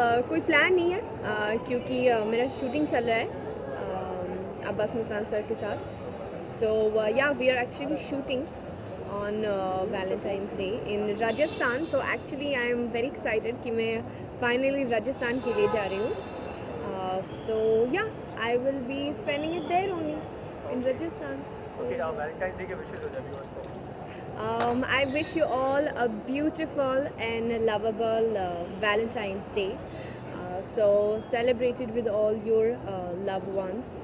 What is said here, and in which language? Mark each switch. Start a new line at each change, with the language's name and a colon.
Hindi: कोई प्लान नहीं है क्योंकि मेरा शूटिंग चल रहा है अब्बास मस्तान सर के साथ.
English: So yeah, we are actually shooting on Valentine's Day in Rajasthan. So actually I am very excited
Hindi: कि मैं finally राजस्थान के लिए जा रही हूँ.
English: So yeah, I will be spending it there only in Rajasthan.
Hindi: Okay, Valentine's Day के wishes हो जाए viewers को.
English: I wish you all a beautiful and lovable Valentine's Day. So celebrate it with all your loved ones.